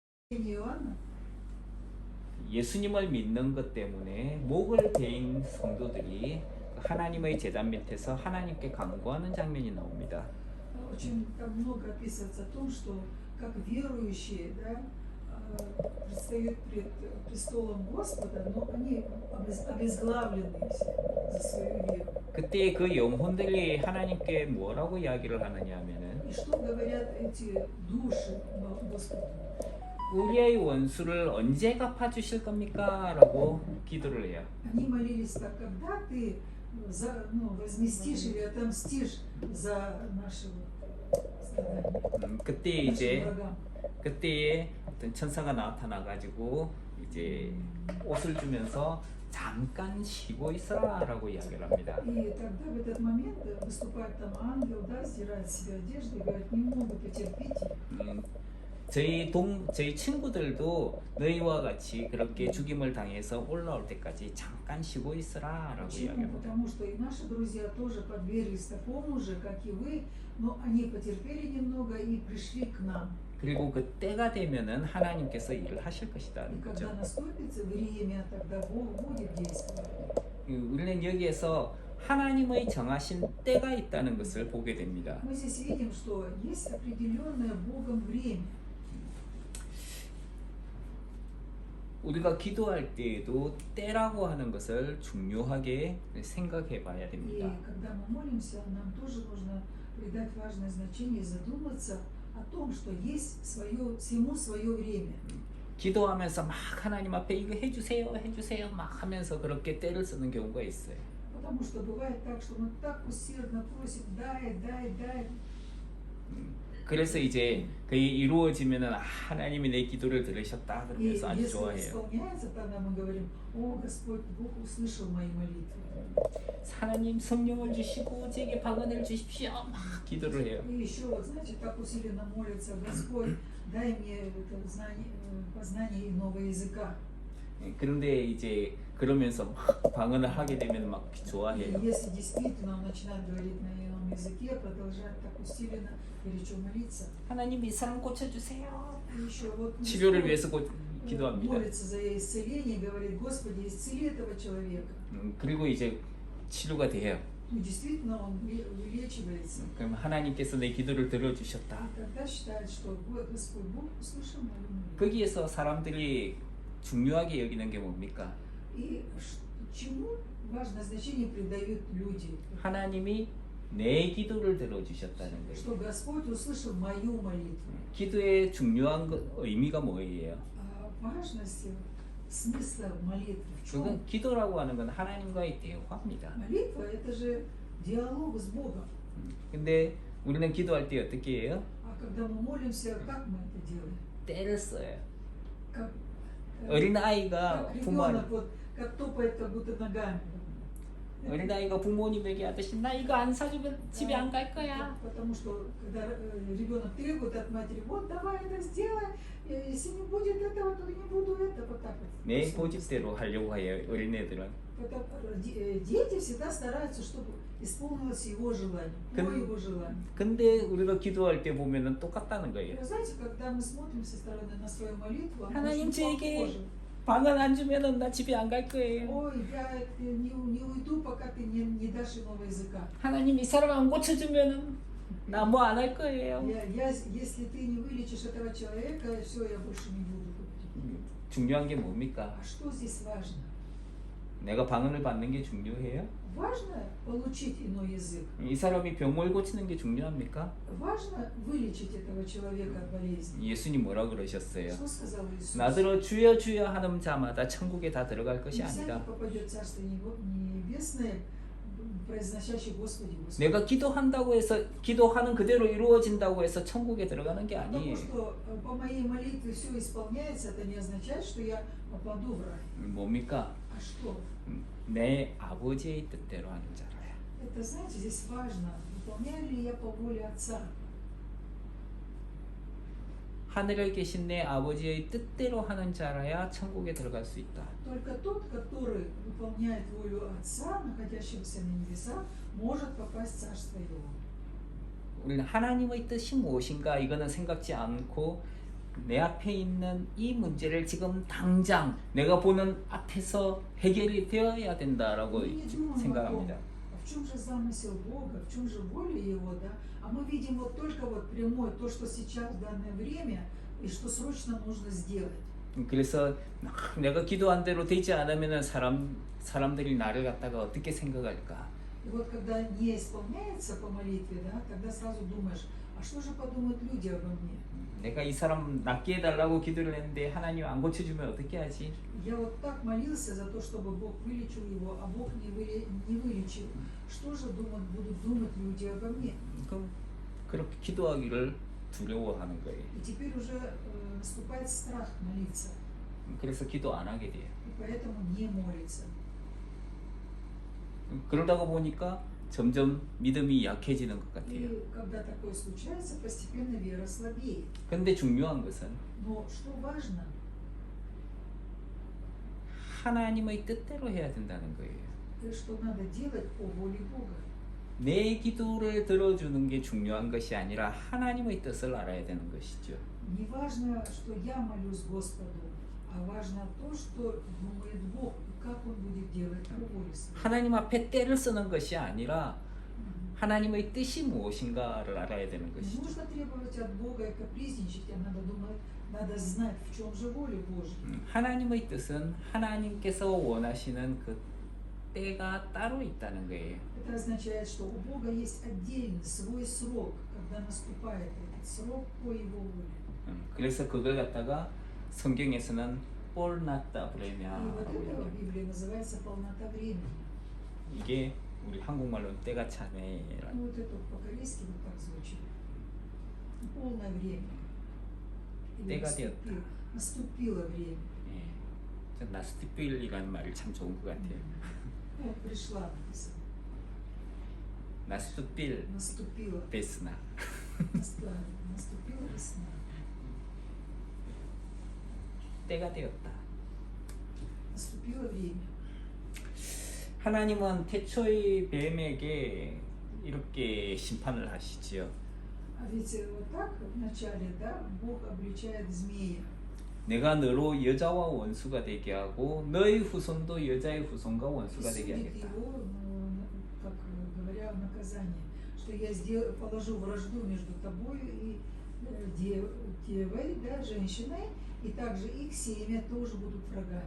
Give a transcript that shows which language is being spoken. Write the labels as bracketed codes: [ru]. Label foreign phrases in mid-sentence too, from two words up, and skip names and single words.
[ru] Иоанна. [ko] 예수님을 믿는 것 때문에 목을 베인 성도들이 하나님의 제단 밑에서 하나님께 간구하는 장면이 나옵니다. [ru] Очень там много описывается о том, что как верующие, да, предстают пред престолом Господа, но они обезглавлены все за свою веру. [ko] 그때 그 영혼들이 하나님께 뭐라고 이야기를 하느냐 하면은 [ru] И что говорят эти души Господу? [ko] 우리의 원수를 언제 갚아주실 겁니까? 라고 기도를 해요. [ru] Они молились так, когда ты возместишь или отомстишь за наши страдания. [ko] 그때 이제 그때에 어떤 천사가 나타나 가지고 이제 옷을 주면서 잠깐 쉬고 있어라라고 이야기를 합니다. [ru] И тогда в этот момент выступает там ангел, да, стирает с себя одежды и говорит: немного потерпите. [ko] 저희 친구들도 너희와 같이 그렇게 죽임을 당해서 올라올 때까지 잠깐 쉬고 있어라라고 이야기합니다. [ru] Потому что и наши друзья тоже подверглись такому же, как и вы, но они потерпели немного и пришли к нам. [ko] 그리고 그 때가 되면은 하나님께서 일을 하실 [ru] И [ko] 것이다는 [ru] когда [ko] 거죠. [ru] наступит время, тогда Бог будет действовать. [ko] 우리는 여기에서 하나님의 정하신 때가 있다는 것을 보게 됩니다. [ru] Мы здесь видим, что есть определенное Богом время. [ko] 우리가 기도할 때에도 때라고 하는 것을 중요하게 생각해 봐야 [ru] И [ko] 됩니다. [ru] когда мы молимся, нам тоже нужно придать важное значение, задуматься о том, что есть всему свое время. [ko] 기도하면서 막 하나님 앞에 이거 해주세요 막 하면서 그렇게 때를 쓰는 경우가 있어요. [ru] Потому что бывает так, что мы так усердно просим: дай. [ko] 그래서 이제 그게 이루어지면은 하나님이 내 기도를 들으셨다 [ru] И [ko] 그러면서 아주 [ru] если [ko] 좋아해요. [ru] исполняется, тогда мы говорим: о, Господь, Бог услышал мои молитвы. [ko] 하나님 성령을 주시고 제게 방언을 주십시오 막 기도를 해요. [ru] И еще, вот знаете, так усиленно молится: Господь, дай мне это знание, познание иного языка. [ko] 그런데 이제 그러면서 막 방언을 하게 되면 막 [ru] И [ko] 좋아해요. [ru] если действительно он начинает говорить на ином языке, продолжает так усиленно горячо молиться. [ko] 하나님 이 사람 고쳐주세요. [ru] И еще вот [ko] 치료를 위해서 기도합니다. [ru] молится за исцеление, говорит: Господи, исцели этого человека. [ko] 그리고 이제 치료가 돼요. [ru] И действительно он вылечивается. [ko] 그럼 하나님께서 내 기도를 들어주셨다. [ru] И тогда считает, что Господь Бог услышал мою молитву. [ko] 거기에서 사람들이 중요하게 여기는 게 뭡니까? [ru] И чему важное значение придают люди? [ko] 하나님이 내 기도를 들어주셨다는 거예요. [ru] Что Господь услышал мою молитву. [ko] 기도의 중요한 의미가 뭐예요? [ru] Важность смысла молитвы в чем? [ko] 그건 기도라고 하는 건 하나님과의 대화입니다. [ru] Молитва – это же диалог с Богом. [ko] 근데 우리는 기도할 때 어떻게 해요? [ru] А когда мы молимся, как мы это делаем? [ko] 때를 써요. [ru] Как [ko] 어린아이가 [ru] ребенок, вот, как топает как будто ногами. [ko] 어린아이가 부모님에게 하듯이 나 이거 안 사주면 집에 안 갈 거야. [ru] Потому что когда ребенок требует от матери: вот давай это сделай, если не будет этого, то не буду это, вот так вот. [ko] 내 고집대로 하려고 해요. 어린애들은. [ru] Дети всегда стараются, чтобы исполнилось его желание, по его желанию. [ko] 근데 우리가 기도할 때 보면은 똑같다는 거예요. [ru] Вы знаете, когда мы смотрим со стороны на свою молитву, она [ko] 하나님 [ru] очень [ko] 제게 [ru] похожа. [ko] 방을 안 주면은 나 집에 안 갈 거예요. [ru] Ой, я не уйду, пока ты не дашь иного языка. [ko] 하나님 이 사람 안 고쳐주면은 나 뭐 안 할 거예요. [ru] Если ты не вылечишь этого человека, все, я больше не буду. [ko] 중요한 게 뭡니까? [ru] А что здесь важно? [ko] 내가 방언을 받는 게 중요해요? [ru] Важно получить иной язык. [ko] 이 사람이 병을 고치는 게 중요합니까? [ru] Важно вылечить этого человека от болезни. [ko] 예수님 뭐라 그러셨어요? [ru] Что сказал Иисус? [ko] 나더러 주여 주여 하는 자마다 천국에 다 들어갈 것이 [ru] Не всякий [ko] 아니다. [ru] попадет в Царство Небесное, произносящий Господи, Господи. [ko] 내가 기도한다고 해서 기도하는 그대로 이루어진다고 해서 천국에 들어가는 게 [ru] Потому [ko] 아니에요. [ru] что по моей молитве все исполняется, это не означает, что я попаду в рай. [ko] 뭡니까? [ru] А что? [ko] 내 아버지의 뜻대로 하는 자라야. [ru] Это, знаете, здесь важно. Выполняю ли я по воле Отца? [ko] 하늘에 계신 내 아버지의 뜻대로 하는 자라야 천국에 들어갈 수 있다. [ru] Только тот, который выполняет волю Отца, находящегося на небесах, может попасть в Царство Его. [ko] 우리는 하나님의 뜻이 무엇인가 이거는 생각지 않고 내 앞에 있는 이 문제를 지금 당장 내가 보는 앞에서 해결이 되어야 된다라고 [ru] Мы не думаем о том, [ko] 생각합니다. [ru] в чем же замысел Бога, в чем же воля Его, да? А мы видим вот только вот прямой, то, что сейчас в данное время, и что срочно нужно сделать. [ko] 그래서 내가 기도한 대로 되지 않으면 사람들이 나를 갖다가 어떻게 생각할까? [ru] И вот когда не исполняется по молитве, да, тогда сразу думаешь, а что же подумают люди обо мне? [ko] 내가 이 사람 낫게 해달라고 기도를 했는데 하나님 안 고쳐주면 어떻게 하지? [ru] Я вот так молился за то, чтобы Бог вылечил его, а Бог не вылечил. Что же будут думать люди обо мне? [ko] 그렇게 기도하기를 두려워하는 거예요. [ru] И теперь уже наступает страх молиться, [ko] 그래서 기도 안 하게 돼요. [ru] и поэтому не молится. [ko] 그러다가 보니까 점점 믿음이 약해지는 것 같아요. [ru] И когда такое случается, постепенно вера слабеет. [ko] 근데 중요한 것은 [ru] Но что важно, [ko] 하나님의 뜻대로 해야 된다는 거예요. [ru] что надо делать по воле Бога. [ko] 내 기도를 들어주는 게 중요한 것이 아니라 하나님의 뜻을 알아야 되는 것이죠. [ru] Не важно, что я молюсь Господу, а важно то, что думает Бог, и как Он будет делать по воле своей. [ko] 하나님 앞에 때를 쓰는 것이 아니라 하나님의 뜻이 무엇인가를 알아야 되는 [ru] Не [ko] 것이죠. [ru] нужно требовать от Бога и капризничать, а надо думать, надо знать, в чем же воля Божья. [ko] 하나님의 뜻은 하나님께서 원하시는 그 때가 따로 있다는 거예요. [ru] Это означает, что у Бога есть отдельный свой срок, когда наступает этот срок по Его воле. [ko] 그래서 그걸 갖다가 성경에서는 [ru] И вот [ko] 폴나타 [ru] это [ko] 브레미아라고 [ru] в Библии называется полнота времени. [ko] 이게 우리 한국말로는 때가 차네라는. [ru] Ну вот это по-корейски вот так звучит. Полное время. Или [ko] 때가 되었다. [ru] наступило время. [ko] 예, 전 나스티필이라는 말이 참 좋은 것 같아요. [ru] Вот пришла написано. [ko] 나스티필 [ru] Наступила. [ko] 베스나. [ru] Наступила весна. [ko] 때가 되었다. [ru] Наступило время. [ko] 하나님은 태초의 뱀에게 이렇게 심판을 하시지요. [ru] А ведь вот так вначале, да, Бог обличает змея. [ko] 내가 너로 여자와 원수가 되게 하고 너의 후손도 여자의 후손과 [ru] И [ko] 원수가 되게 [ru] судит [ko] 하겠다. [ru] его, ну, как говоря, в наказание, что я положу вражду между тобою и девой, да, женщиной, и также их семя тоже будут врагами.